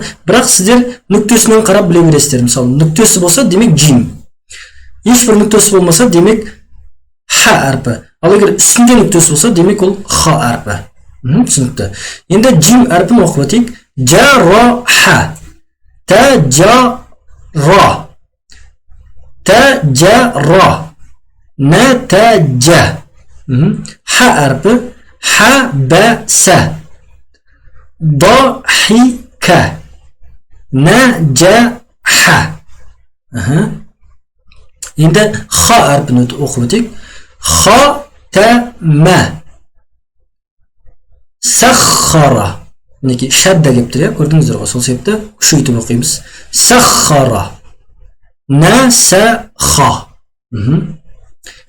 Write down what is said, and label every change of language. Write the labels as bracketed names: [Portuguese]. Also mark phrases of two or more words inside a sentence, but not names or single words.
[Kazakh] Бірақ сіздер нүктесінен қарап біле бересіздер. Мысалы, нүктесі болса, демек джим. Ешбір нүктесі болмаса, демек ха әрпі. Ал егер үстінде нүктесі болса, демек ол ха әрпі. Түсінікті. Енді джим әрпін оқып өтейік. Джара-ха. Та-джа-ра. Та-джа-ра. На-та-джа. Ха әрпі. Ха-ба-са. [Arabic] ضحك نجح. [Kazakh] Енді ха әрпін оқып өтейік. [Arabic] ختم سحر. [Kazakh] Мінекей шадда келіп тұр, көрдіңіздер ғой, сол себепті күшейтіп оқимыз. [Arabic] سحر نسخ.